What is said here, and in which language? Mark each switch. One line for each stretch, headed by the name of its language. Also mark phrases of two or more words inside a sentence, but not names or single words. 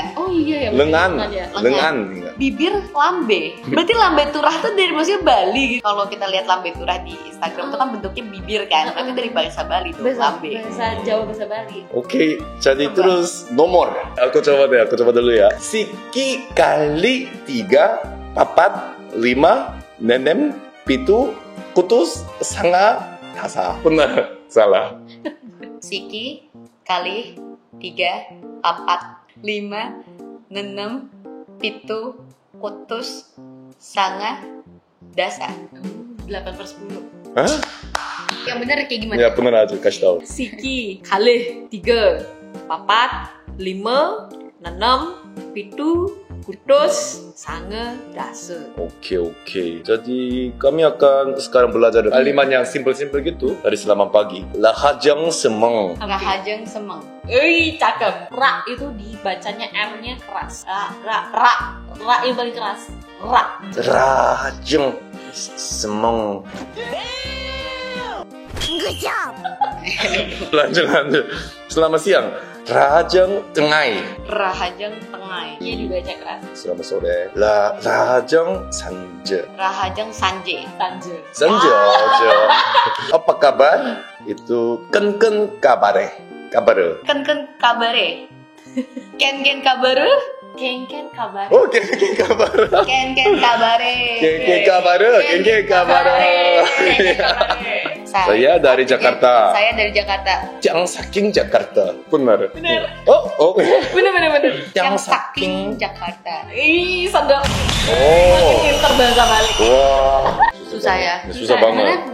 Indonesian: Oh iya ya. Lengan. Bibir lambe. Berarti lambe turah tuh dari maksudnya Bali gitu. Kalau kita lihat lambe turah di Instagram tuh kan bentuknya bibir kan. Berarti dari bahasa Bali tuh lambe. Bahasa Jawa, bahasa Bali. Oke, jadi terus nomor. Aku coba dulu ya.
Balinese: Siki kali 3, 4, 5, 6, 7, kutus, sanga, tasa.
Indonesian: Benar, salah.
Balinese: Siki kali 3, 4, 5, 6, 7, kutus, sanga, dasa.
Indonesian: 8/10. Hah? Yang bener kayak gimana? Ya benar aja, kasih tahu.
Balinese: Siki kali 3, 4, 5, 6, 7, kutus, sange, dase.
Indonesian: Oke. Jadi kami akan sekarang belajar kalimat yang simple-simple gitu dari selamat pagi.
Balinese: Lahajeng semeng. Ngahajeng semeng.
Indonesian: Cakep. Ra itu dibacanya R-nya keras. Ra yang paling keras. Ra.
Balinese: Lahajeng semeng.
English: Good job.
Indonesian: Lanjut. Selamat siang.
Balinese: Rajang Tengai. Rahajang Tengai.
Indonesian: Iya dibaca keras. Selamat sore.
Balinese: Rajang Sanje. Rahajang Sanje. Sanje. Sanje.
Indonesian: Apa kabar? Itu
Balinese: ken kabare. Kabare. Ken kabare. Ken kabare. Ken kabar. Oh, ken kabare. Ken kabare. Ken kabare. Ken kabare.
Indonesian: Saya dari Jakarta. Saya dari Jakarta.
Balinese: Yang saking Jakarta. Benar.
Indonesian: Benar. Oh. Bener.
Balinese: Yang saking Jakarta.
Indonesian: Ih, sandal. Oh. Pinter bahasa balik. Wah. Susah ya. Susah banget.